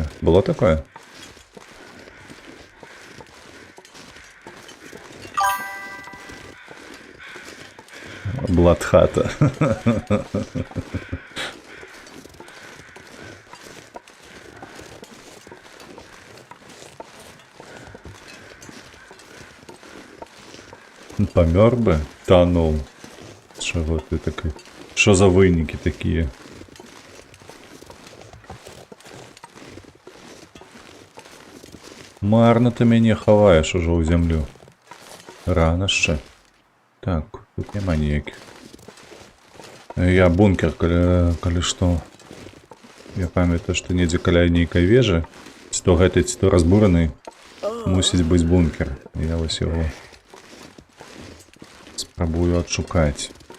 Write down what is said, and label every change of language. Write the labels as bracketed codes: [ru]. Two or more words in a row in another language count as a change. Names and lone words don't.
[ru] Было такое? Бладхата. [be] Памёр бы? Танул. [ru] Чего ты такой? Что за вынікі такие? [be] Марно ты мяне хаваеш ужо ў зямлю. [uk] Рано ще. [be] Так, тут няма ніякіх. Я бункер, калі што. Я памятаю, што недзе каля нейкай вежы, ці то гэтай, ці то разбураны, мусіць быць бункер. Я вось яго спрабую адшукаць.